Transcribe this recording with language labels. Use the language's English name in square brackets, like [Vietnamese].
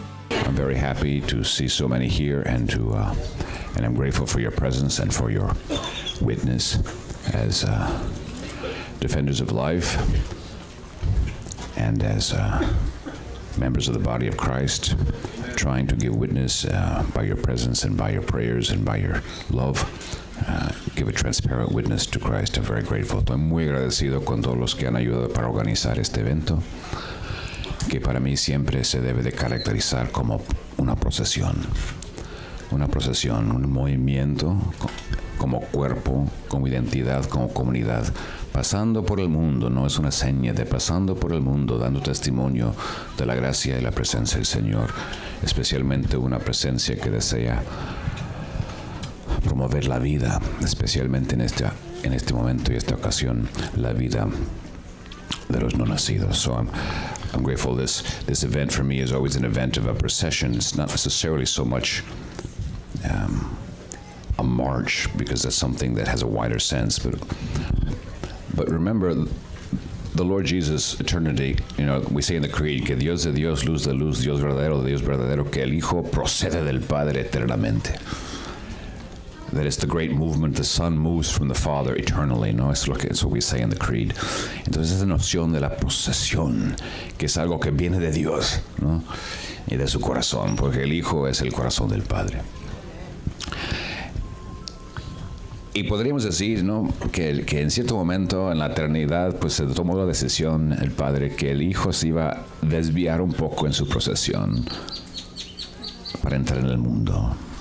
[English] I'm very happy to see so many here, and I'm grateful for your presence and for your witness as defenders of life and as members of the body of Christ, trying to give witness by your presence and by your prayers and by your love. Give a transparent witness to Christ. I'm very grateful. [Spanish] Estoy muy agradecido con todos los que han ayudado para organizar este evento, que para mí siempre se debe de caracterizar como una procesión, un movimiento como cuerpo, como identidad, como comunidad, pasando por el mundo. No es una seña de pasando por el mundo, dando testimonio de la gracia y la presencia del Señor, especialmente una presencia que desea promover la vida, especialmente en este momento y esta ocasión, la vida de los no nacidos. [English] So I'm grateful. This event for me is always an event of a procession. It's not necessarily so much a march, because that's something that has a wider sense. But remember, the Lord Jesus, eternity, we say in the Creed, [Spanish] que Dios de Dios, luz de luz, Dios verdadero, que el Hijo procede del Padre eternamente. [English] That it's the great movement, the Son moves from the Father eternally, ¿no? It's what we say in the Creed. [Spanish] Entonces esa noción de la procesión, que es algo que viene de Dios, ¿no? Y de su corazón, porque el Hijo es el corazón del Padre. Y podríamos decir, ¿no?, que en cierto momento en la eternidad pues se tomó la decisión el Padre que el Hijo se iba a desviar un poco en su procesión para entrar en el mundo.